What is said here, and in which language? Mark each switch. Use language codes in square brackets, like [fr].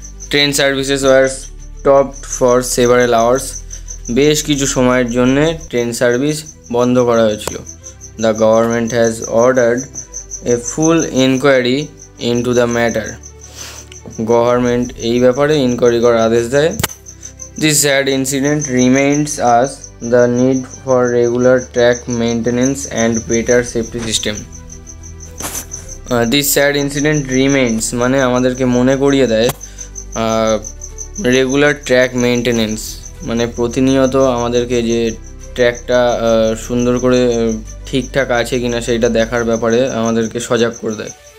[en] train services were stopped for several hours, [bn] বেশ কিছু সময়ের জন্যে ট্রেন সার্ভিস বন্ধ করা হয়েছিল। [en] the government has ordered a full inquiry into the matter, [bn] government এই ব্যাপারে ইনকোয়ারি করার আদেশ দেয়। [en] This sad incident reminds us the need for regular track maintenance and better safety system. This sad incident remains [bn] মানে আমাদেরকে মনে করিয়ে দেয় রেগুলার ট্র্যাক মেনটেনেন্স মানে প্রতিনিয়ত আমাদেরকে যে ট্র্যাকটা সুন্দর করে ঠিকঠাক আছে কিনা সেইটা দেখার ব্যাপারে আমাদেরকে সজাগ করে দেয়।